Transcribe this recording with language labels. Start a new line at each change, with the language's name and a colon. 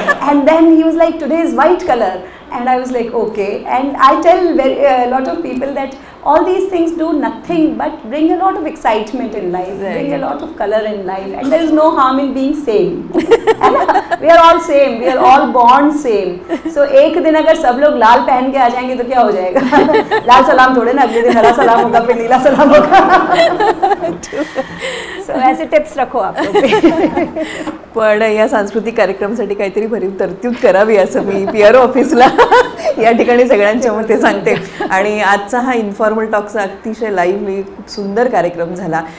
English: And then he was like, today is white color. And I was like, okay. And I tell a lot of people that all these things do nothing but bring a lot of excitement in life, bring a lot of color in life, and there is no harm in being same. We are all same, we are all born same.
Hindi: So एक दिन अगर सब लोग लाल पहन के आ जाएंगे तो क्या हो जाएगा? लाल सलाम थोड़े ना, अगले दिन हरा सलाम होगा, फिर नीला सलाम होगा. So ऐसे टिप्स रखो आप लोग.
Marathi: पण या सांस्कृतिक कार्यक्रमासाठी काहीतरी भरीव तरतूद करावी असं मी PR ऑफिसला या ठिकाणी सगळ्यांच्या मते सांगते. आणि आजचा हा इन्फॉर्मल टॉकचा अतिशय लाईव्हली खूप सुंदर कार्यक्रम झाला.